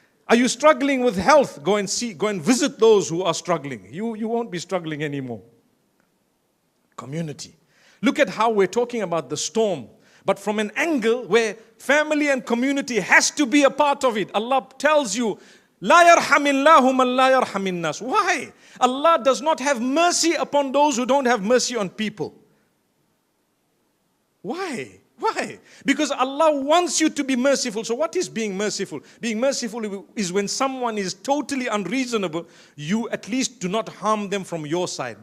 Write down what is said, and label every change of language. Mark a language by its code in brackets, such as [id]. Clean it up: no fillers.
[en] Are you struggling with health? Go and visit those who are struggling. You won't be struggling anymore. Community. Look at how we're talking about the storm, but from an angle where family and community has to be a part of it. Allah tells you, [ar] لا يرحم الله من لا يرحم الناس. [en] Why? Allah does not have mercy upon those who don't have mercy on people. Why? Why? Because Allah wants you to be merciful. So what is being merciful? Being merciful is when someone is totally unreasonable, you at least do not harm them from your side.